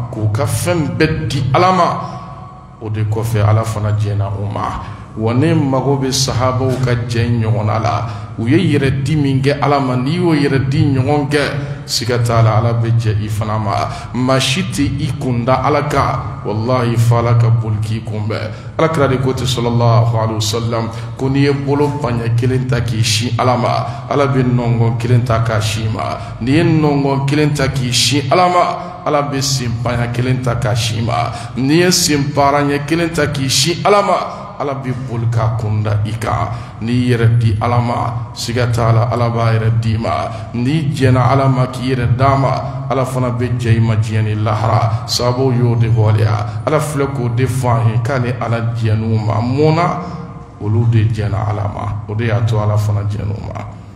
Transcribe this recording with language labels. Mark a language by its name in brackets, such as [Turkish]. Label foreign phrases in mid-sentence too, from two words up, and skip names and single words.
[Bambara] k'u ka fɛn bɛɛ di ala ma o de kɔfɛ ala fana jɛna u ma wane mago be sahaba ka jen ɲɔgɔn la u ye yɛrɛ di min kɛ ala ma n'i y'o yɛrɛ di ɲɔgɔn kɛ siga t'a la ala bɛ jɛ i fana ma maa si tɛ i kunda ala kan wallahi fa ala ka boli k'i kunbɛn ala kira de ko ten [Arabic] صلى الله عليه وسلم [Bambara] ko n'i ye bolo baɲɛ kelen ta k'i sin ala ma ala bɛ nɔngɔn kelen ta k'a sin ma n'i ye nɔngɔn kelen ta k'i sin ala ma ala bɛ sen baɲɛ kelen ta k'a sin ma n'i ye sen baaraɲɛ kelen ta k'i sin ala ma ala bɛ boli k'a kunda i kan n'i yɛrɛ di ala ma siga t'a la ala b'a yɛrɛ d'i ma n'i jɛna ala ma k'i yɛrɛ d'a ma ala fana bɛ jɛ i ma diɲɛ ni lahara sababu y'o de waleya ala filɛ k'o de fɔ an ye k'ale ala jɛn'u ma mun na olu de jɛna ala ma o de y'a to ala fana jɛn'u ma